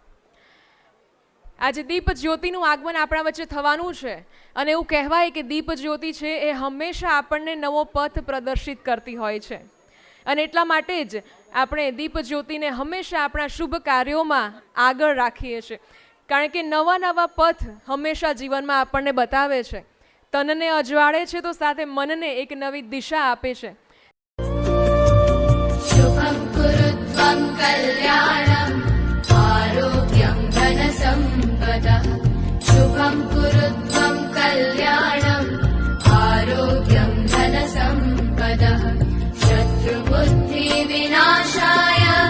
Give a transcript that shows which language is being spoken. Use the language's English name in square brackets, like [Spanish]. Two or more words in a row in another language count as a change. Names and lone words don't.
[Gujarati] આજે દીપ જ્યોતિનું આગમન આપણા વચ્ચે થવાનું છે અને એવું કહેવાય કે દીપ જ્યોતિ છે એ હંમેશા આપણને નવો પથ પ્રદર્શિત કરતી હોય છે અને એટલા માટે જ આપણે દીપ જ્યોતિને હંમેશા આપણા શુભ કાર્યોમાં આગળ રાખીએ છીએ, કારણ કે નવા નવા પથ હંમેશા જીવનમાં આપણને બતાવે છે, તનને અજવાળે છે તો સાથે મનને એક નવી દિશા આપે છે. [Sanskrit] शुभं कुरुत्वं कल्याणम् आरोग्यं धनसम्पदः शुभं कुरुत्वं कल्याणम् आरोग्यं धनसम्पदः शत्रुबुद्धिविनाशाय